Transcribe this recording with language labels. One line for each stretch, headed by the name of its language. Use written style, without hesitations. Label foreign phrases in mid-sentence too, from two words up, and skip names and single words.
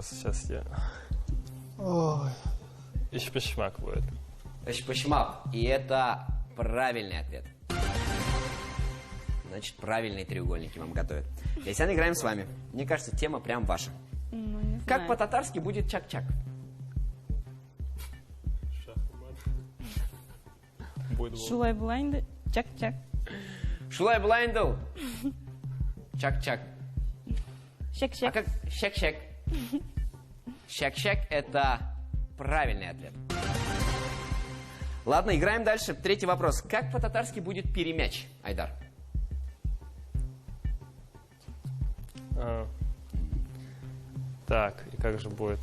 Russian: Сейчас я... Ой. Ишпешмак будет. Ишпешмак. И это правильный ответ. Значит, правильные треугольники вам готовят. Лейсан, играем с вами. Мне кажется, тема прям ваша. Ну, не Как знаю. по-татарски будет чак-чак? Шулай блайнды, чак-чак. Шулай блайндл. Чак-чак. А
Tatar: Щек-щек.
Russian: как щек-щек? Щек-щек — это правильный ответ. Ладно, играем дальше. 3-й вопрос. Как по-татарски будет перемяч, Айдар? Так, и как же будет?